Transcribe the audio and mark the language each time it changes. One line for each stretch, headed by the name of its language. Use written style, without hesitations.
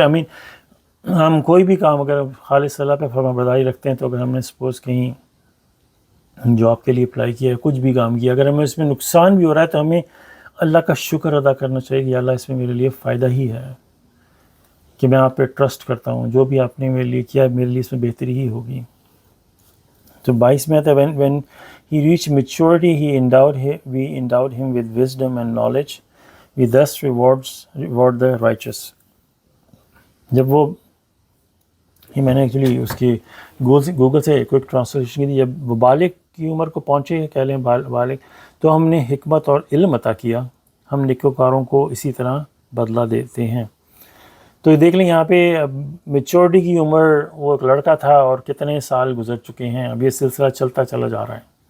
Urdu: امین ہم کوئی بھی کام اگر خالص اللہ پہ فرما برداری رکھتے ہیں، تو اگر ہم نے سپوز کہیں جاب کے لیے اپلائی کیا ہے، کچھ بھی کام کیا، اگر ہمیں اس میں نقصان بھی ہو رہا ہے تو ہمیں اللہ کا شکر ادا کرنا چاہیے کہ اللہ اس میں میرے لیے فائدہ ہی ہے، کہ میں آپ پہ ٹرسٹ کرتا ہوں، جو بھی آپ نے میرے لیے کیا میرے لیے اس میں بہتری ہی ہوگی. تو 22 میں آتا ہے
English: when he reached maturity we endowed him with wisdom and knowledge, we thus reward the righteous.
Urdu: جب وہ میں نے ایکچولی اس کی گوگل سے کوئک ٹرانسلیشن کی تھی، جب وہ بالغ کی عمر کو پہنچے کہہ لیں بالغ، تو ہم نے حکمت اور علم عطا کیا، ہم نیکوکاروں کو اسی طرح بدلہ دیتے ہیں. تو دیکھ لیں یہاں پہ میچورٹی کی عمر، وہ ایک لڑکا تھا اور کتنے سال گزر چکے ہیں، اب یہ سلسلہ چلتا چلا جا رہا ہے.